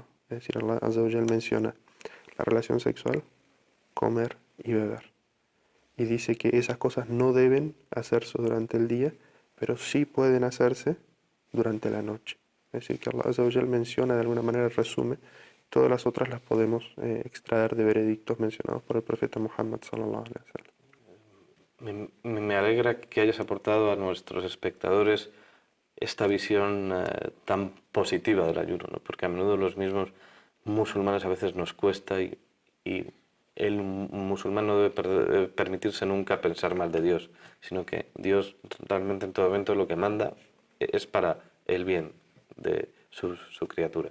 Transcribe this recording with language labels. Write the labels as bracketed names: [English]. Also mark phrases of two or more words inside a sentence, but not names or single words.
[Spanish] Es decir, [Arabic] الله عز وجل [Spanish] menciona la relación sexual, comer y beber. Y dice que esas cosas no deben hacerse durante el día, pero sí pueden hacerse durante la noche. Es decir, que [Arabic] الله عز وجل [Spanish] menciona de alguna manera, resume, todas las otras las podemos extraer de veredictos mencionados por el profeta Muhammad [Arabic] صلى الله عليه وسلم. [Spanish] Me alegra que hayas aportado a nuestros espectadores esta visión tan positiva del ayuno, ¿no? Porque a menudo los mismos musulmanes a veces nos cuesta y el musulmán no debe permitirse nunca pensar mal de Dios, sino que Dios realmente en todo momento lo que manda es para el bien de su criatura.